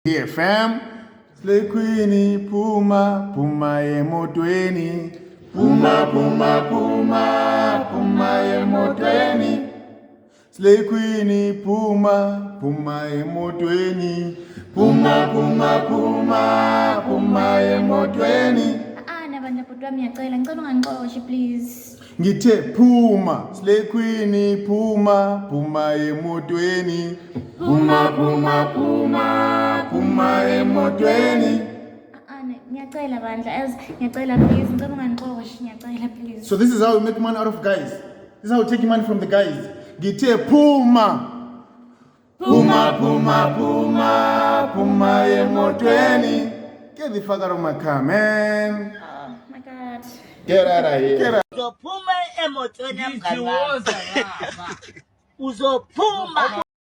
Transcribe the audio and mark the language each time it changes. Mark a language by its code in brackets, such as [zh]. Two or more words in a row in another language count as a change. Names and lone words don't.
[en] Here fam, Slay Queenie, [zu] Puma, Puma emotweni, Puma, Puma, Puma, Puma emotweni. Slay Queenie, Puma, Puma emotweni, Puma, Puma, Puma, Puma emotweni. Nabantwana bami ngiyacela ngicela ungangixoshi please. Ngithe Puma, Slay Queenie, Puma, Puma emotweni, Puma, Puma, Puma, Puma emotweni. Ngiyacela bandla, ngiyacela please, ngicela ungangixoshi, ngiyacela please. [en] So this is how we make money out of guys. This is how we take money from the guys. [zu] Ngithe Puma, Puma, Puma, Puma, Puma emotweni. [en] Get the fuck out of my car, man. Oh my God. Get out of here. Get out. [zu] Uzophuma emotweni mngani wami. Uzophuma.